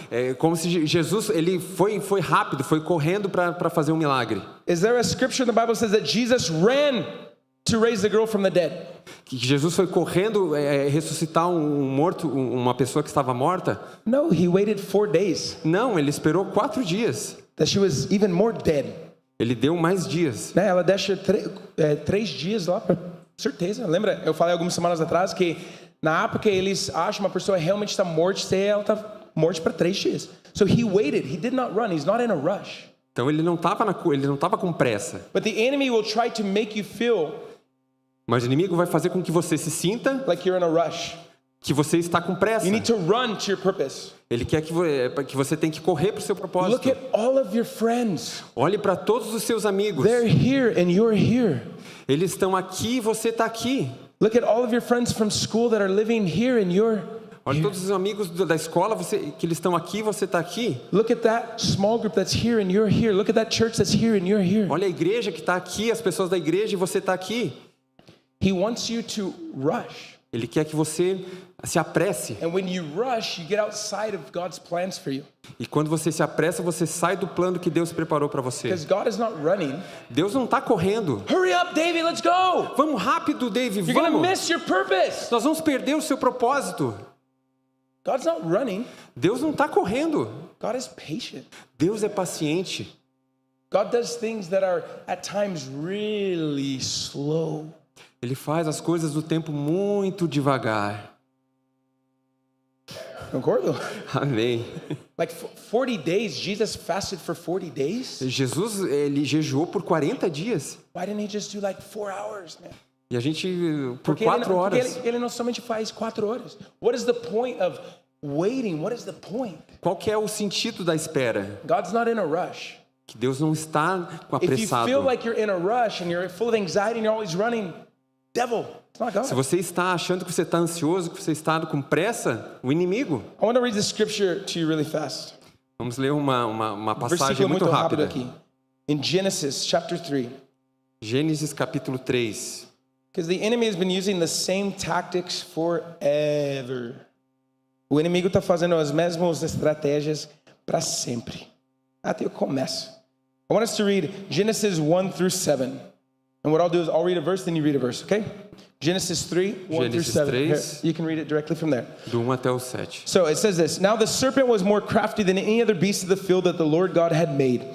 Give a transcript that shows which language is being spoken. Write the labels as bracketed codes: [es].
[pt] É como se Jesus, ele foi rápido, foi correndo para fazer um milagre. [en] is there a scripture in the Bible that says that Jesus ran to raise the girl from the dead? [pt] Que Jesus foi correndo ressuscitar um morto, uma pessoa que estava morta? [en] No, he waited 4 days. [pt] Não, ele esperou 4 dias. [en] That she was even more dead. [pt] Ele deu mais dias. Né? Ela deixa 3 dias lá, certeza. Lembra? Eu falei algumas semanas atrás que na época eles acham uma pessoa realmente está morta, ela está morta para 3 dias. [en] So he waited. He did not run. He's not in a rush. [pt] Então ele não estava com pressa. [en] But the enemy will try to make you feel [pt] Mas o inimigo vai fazer com que você se sinta [en] like you're in a rush. [pt] que você está com pressa. [en] You need to run to your purpose. [pt] Ele quer que você tem que correr para o seu propósito. [en] Look at all of your friends. [pt] Olhe para todos os seus amigos. [en] They're here and you're here. [pt] Eles estão aqui e você está aqui. [en] Look at all of your friends from school that are living here and you're [pt] Olha todos os amigos da escola que eles estão aqui e você está aqui. [en] Look at that small group that's here and you're here. Look at that church that's here and you're here. [pt] Olha a igreja que está aqui, as pessoas da igreja e você está aqui. [en] He wants you to rush. [pt] Ele quer que você se apresse. [en] And when you rush, you get outside of God's plans for you. [pt] E quando você se apressa, você sai do plano que Deus preparou para você. [en] Because God is not running. [pt] Deus não está correndo. [en] Hurry up, David, let's go. [pt] Vamos rápido, David, [en] You're going to [pt] vamos. [en] miss your purpose. [pt] Nós vamos perder o seu propósito. [en] God's not running. [pt] Deus não está correndo. [en] God is patient. [pt] Deus é paciente. [en] God does things that are at times really slow. [pt] Ele faz as coisas do tempo muito devagar. Concordo? Amém. [en] Like 40 days, Jesus fasted for 40 days. [pt] Jesus, ele jejuou por 40 dias. [en] Why didn't he just do like 4 hours, man? [pt] E a gente, por Porque 4 horas. ele não somente faz 4 horas. [en] What is the point of waiting? What is the point? [pt] Qual que é o sentido da espera? [en] God's not in a rush. [pt] Que Deus não está [en] If you [pt] apressado. [en] feel like you're in a rush and you're full of anxiety and you're always running, devil, it's not God. [pt] Se você está achando que você está ansioso, que você está com pressa, o inimigo. [en] I want to read the scripture to you really fast. [pt] Vamos ler uma passagem Versículo muito muito rápido rápida. aqui. [en] In Genesis chapter 3. [pt] Gênesis capítulo 3. [en] Because the enemy has been using the same tactics forever. [pt] O inimigo está fazendo as mesmas estratégias para sempre. Até o começo. [en] I want us to read Genesis 1 through 7. And what I'll do is I'll read a verse, then you read a verse, okay? Genesis 3, 1 through [pt] Gênesis [en] 7. [pt] 3. [en] Here, you can read it directly from there. [pt] Do 1 até o 7. [en] So it says this, Now the serpent was more crafty than any other beast of the field that the Lord God had made.